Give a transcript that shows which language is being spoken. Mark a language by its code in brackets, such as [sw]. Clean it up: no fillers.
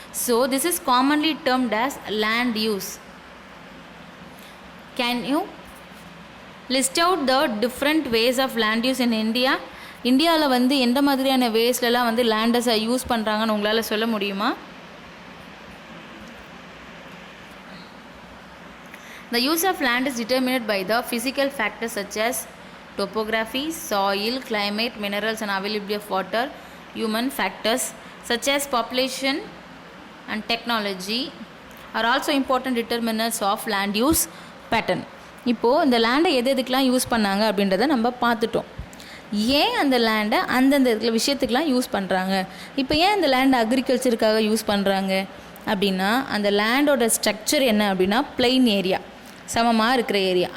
[en] So this is commonly termed as land use. Can you list out the different ways of land use in India? [ta] இந்தியாவில் வந்து எந்த மாதிரியான வேஸ்லலாம் வந்து லேண்டஸை use பண்ணுறாங்கன்னு உங்களால் சொல்ல முடியுமா? [en] The use of land is determined by the physical factors such as topography, soil, climate, minerals and availability of water. Human factors such as population and technology are also important determinants of land use pattern. [ta] இப்போது இந்த லேண்டை எதுக்கெலாம் use பண்ணாங்க அப்படின்றத நம்ம பார்த்துட்டோம். ஏன் அந்த லேண்டை அந்தந்த விஷயத்துக்கெலாம் யூஸ் பண்ணுறாங்க, இப்போ ஏன் அந்த லேண்டை அக்ரிகல்ச்சருக்காக யூஸ் பண்ணுறாங்க அப்படின்னா அந்த லேண்டோட ஸ்ட்ரக்சர் என்ன அப்படின்னா பிளெயின் ஏரியா, சமமாக இருக்கிற ஏரியா.